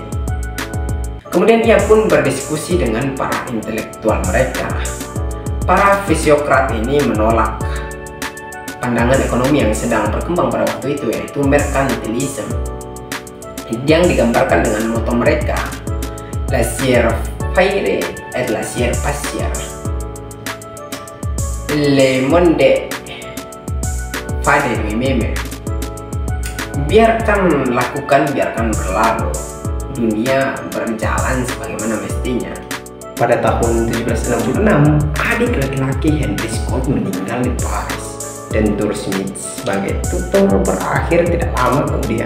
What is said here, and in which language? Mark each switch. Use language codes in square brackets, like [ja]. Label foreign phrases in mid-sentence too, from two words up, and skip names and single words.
[id] Kemudian ia pun berdiskusi dengan para intelektual mereka. Para fisiokrat ini menolak pandangan ekonomi yang sedang berkembang pada waktu itu, yaitu merkantilisme, yang digambarkan dengan moto mereka, [fr] laissez faire et laissez passer. Le monde fa de lui-même. [id] Biarkan lakukan, biarkan berlalu. Dunia berjalan sebagaimana mestinya. Pada tahun 1766, adik laki-laki Henry Scott meninggal di Paris, dan tur Smith sebagai tutor berakhir tidak lama kemudian.